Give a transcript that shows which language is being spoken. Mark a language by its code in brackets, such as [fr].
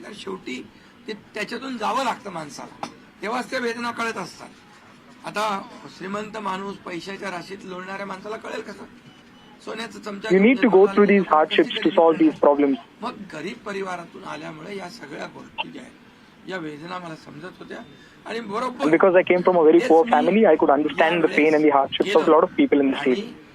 [mr] कारण शेवटी ते त्याच्यातून जावं लागतं माणसाला, तेव्हाच त्या वेदना कळत असतात. आता श्रीमंत माणूस, पैशाच्या राशीत लोळणाऱ्या माणसाला कळेल कसं? सोन्याचं चमचा. [en] You need to go through these hardships to solve these problems. [mr] मग गरीब परिवारातून आल्यामुळे या सगळ्या गोष्टी ज्या आहेत, या वेदना मला समजत होत्या आणि बरोबर. [en] And because I came from a very poor family, I could understand the pain and the hardships of a lot of people in the state.